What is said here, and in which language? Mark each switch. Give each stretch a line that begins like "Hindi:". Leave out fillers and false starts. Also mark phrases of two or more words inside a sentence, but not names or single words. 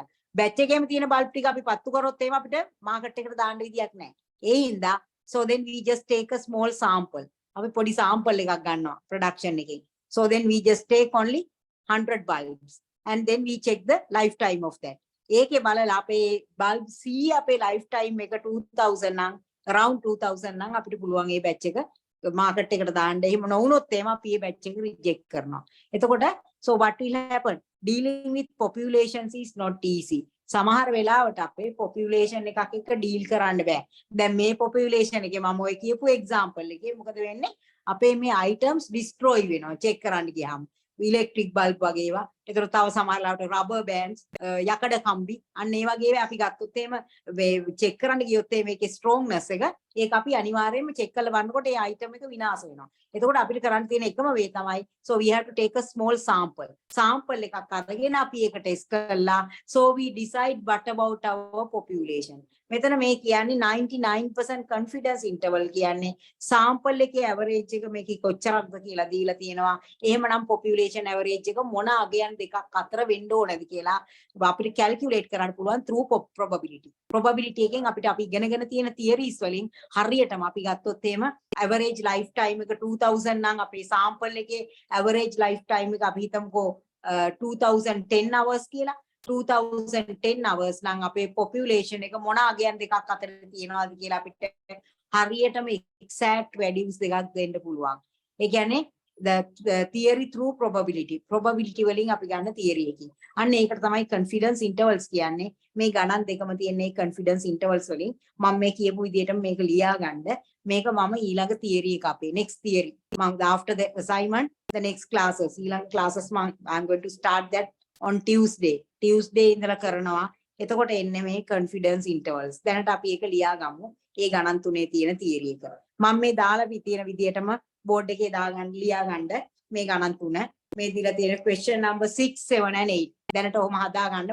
Sinhala: batch එකේම තියෙන bulb ටික අපි පත්තු කරොත් එහෙම අපිට market එකට දාන්න විදියක් නැහැ. ඒ හින්දා
English: so then we just take a small sample.
Sinhala: අපි පොඩි sample එකක් ගන්නවා production එකේ.
English: So then we just take only 100 bulbs and then we check the lifetime of that.
Sinhala: ඒකේ බලලා අපේ bulb C අපේ lifetime එක 2000 නම් around 2000 නම් අපිට පුළුවන් මේ batch එක market එකට දාන්න. එහෙම නොවුනොත් එහෙම අපි මේ batch එක reject කරනවා. එතකොට
English: so what will happen? Dealing with populations is not easy.
Sinhala: සමහර වෙලාවට අපේ population එකක් එක්ක deal කරන්න බෑ. දැන් මේ population එකේ මම ඔය කියපු example එකේ මොකද වෙන්නේ? අපේ මේ items destroy වෙනවා check කරන්න ගියාම.
English: electric bulb
Sinhala: වගේ ඒවා ඒතර තව සමහරවිට
English: rubber bands
Sinhala: යකඩ කම්බි අන්න ඒ වගේ අපි ගත්තොත් එහෙම check කරන්න ගියොත් මේකේ strongness එක ඒක අපි අනිවාර්යයෙන්ම check කරලා බලනකොට ඒ item එක විනාශ වෙනවා. එතකොට අපිට කරන්න තියෙන එකම වේ තමයි
English: so we have to take a small sample
Sinhala: එකක් අරගෙන අපි ඒක test කරලා
English: so we decide what about our population.
Sinhala: මෙතන මේ කියන්නේ 99%
English: confidence interval
Sinhala: කියන්නේ sample එකේ average එක මේකේ කොච්චරක්ද කියලා දීලා තියෙනවා. එහෙමනම්
English: population average
Sinhala: එක මොන අගයන් දෙකක් අතර වෙන්න ඕනද කියලා අපිට calculate කරන්න පුළුවන්
English: through probability.
Sinhala: probability එකෙන් අපිට අපි ඉගෙනගෙන තියෙන theories වලින් හරියටම අපි ගත්තොත් එහෙම
English: average lifetime
Sinhala: එක 2000 නම් අපේ sample එකේ average lifetime එක අපි හිතමුකෝ 2010 hours කියලා 2010 hours නම් අපේ population එක මොන අගයන් දෙකක් අතර තියෙනවද කියලා අපිට හරියටම
English: exact values
Sinhala: දෙකක් දෙන්න පුළුවන්. ඒ කියන්නේ
English: the theory through probability
Sinhala: වලින් අපි ගන්න theory එකකින්. අන්න ඒකට තමයි
English: confidence intervals
Sinhala: කියන්නේ. මේ ගණන් දෙකම තියෙන්නේ
English: confidence intervals
Sinhala: වලින්. මම මේ කියපු විදිහට මේක ලියා ගන්න. මේක මම ඊළඟ theory එක අපේ
English: next theory. මම after the assignment the next classes ඊළඟ classes I'm going to start that on Tuesday
Sinhala: ඉඳලා කරනවා. එතකොට එන්නේ මේ
English: confidence intervals.
Sinhala: දැනට අපි ඒක ලියා ගමු. ඒ ගණන් තුනේ තියෙන theory එක. මම මේ දාලා තියෙන විදිහටම board එකේ දාගන්න ලියා ගන්න මේ ගණන් තුන. මේ දීලා තියෙන
English: question number 6 7 and 8.
Sinhala: දැනට ඔහම හදා ගන්න.